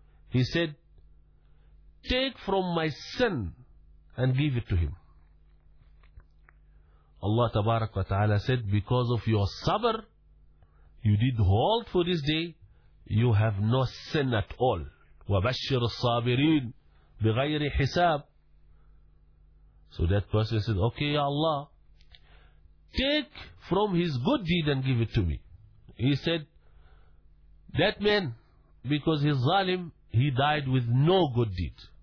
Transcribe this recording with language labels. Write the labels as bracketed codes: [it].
[en] He said, take from my sin and give it to him. Allah tabarak wa ta'ala said, because of your sabr, you did hold for this day, you have no sin at all. [ar] وبشر الصابرين بغير حساب. [en] So that person said, okay, Ya Allah, take from his good deed and give it to me. He said, that man, because he's zalim, he died with no good deed.